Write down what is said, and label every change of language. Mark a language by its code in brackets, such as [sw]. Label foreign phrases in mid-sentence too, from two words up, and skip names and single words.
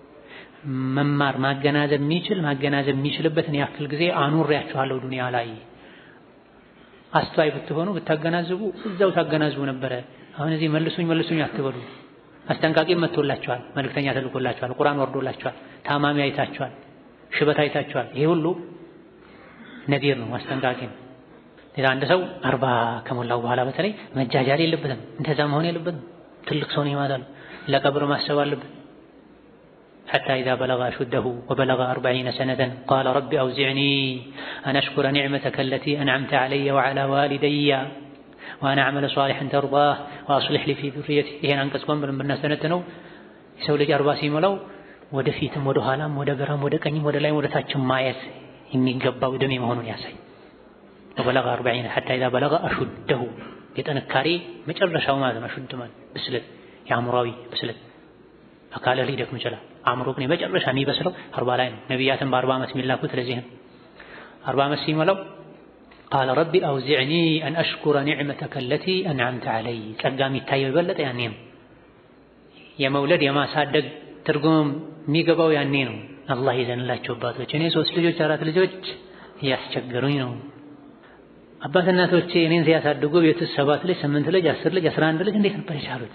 [am] መማር ማገናዘብ የሚችልበትን ያክል ጊዜ አኑሬያችኋለሁ ዱንያ ላይ። አስተዋይ ብትሆኑ ብታገናዝቡ እዛው ታገናዝቡ ነበረ። አሁን እዚህ መልሱኝ አትበሉ። አስጠንቃቂም መጥቶላችኋል፣ መልእክተኛ ተልኮላችኋል፣ ቁርአን ወርዶላችኋል፣ ታማሚ አይታችኋል፣ ሽበት አይታችኋል። ይሄ ሁሉ ነዲር ነው፣ አስጠንቃቂ ነው። አንድ ሰው 40 ከሞላው በኋላ በተለይ መጃጃል የለበትም፣ እንደዛ መሆን የለበትም። ትልቅ ሰው ነው ማለት ለቀብር ማሰብ አለበት። [ar] حتى إذا بلغ أشده وبلغ 40 سنة قال رب أوزعني أن أشكر نعمتك التي أنعمت علي وعلى والدي وأنا أعمل صالحا ترضاه وأصلح لي في ذريتي. [am] ይሄን አንቀጽ ቆም ብለን ብናስተነትነው የሰው ልጅ 40 ሲሞላው ወደፊትም ወደ ኋላም ወደ ግራም ወደ ቀኝም ወደ ላይም ወደ ታችም ማየት የሚገባው ዕድሜ መሆኑን ያሳይ። [ar] وبلغ 40 حتى إذا بلغ أشده [am] የጥንካሬ መጨረሻው ማለት ነው። አሽድ ማለት ብስለት፣ የአእምሮአዊ ብስለት። አካለ ሊደክም ይችላል፣ አእምሮ ግን የመጨረሻ የሚበስለው 40 ላይ ነው። ነቢያትን በ40 ዓመት የሚላኩት ለዚህ ነው። 40 ዓመት ሲሞላው [ar] قال ربي أوزعني أن أشكر نعمتك التي أنعمت علي. [am] ጸጋ የሚታየው የበለጠ ያኔ ነው። የመውለድ የማሳደግ ትርጉም የሚገባው ያኔ ነው። አላህ ይዘንላቸው አባቶች። እኔ 3 ልጆች 4 ልጆች እያስቸገሩኝ ነው። አባት እናቶቼ እኔን ሲያሳድጉ ቤት 7 ልጅ 8 ልጅ 10 ልጅ 11 ልጅ እንዴት ነበር የቻሉት?